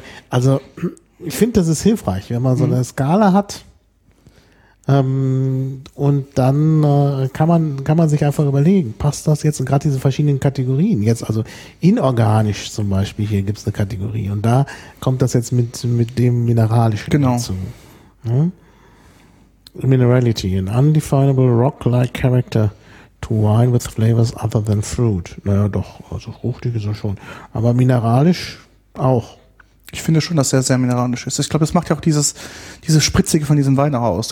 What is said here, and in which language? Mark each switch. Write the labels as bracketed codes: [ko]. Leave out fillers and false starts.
[de] Also ich finde, das ist hilfreich, wenn man so eine Skala hat. Und dann kann man sich einfach überlegen, passt das jetzt, gerade diese verschiedenen Kategorien jetzt, also inorganisch zum Beispiel, hier gibt es eine Kategorie und da kommt das jetzt mit dem Mineralischen dazu. Ja? [en] Minerality, an undefinable rock-like character to wine with flavors other than fruit. [de] Naja doch, also fruchtig ist er schon, aber mineralisch auch. Ich finde schon, dass er sehr mineralisch ist. Ich glaube, das macht ja auch dieses Spritzige von diesem Wein aus.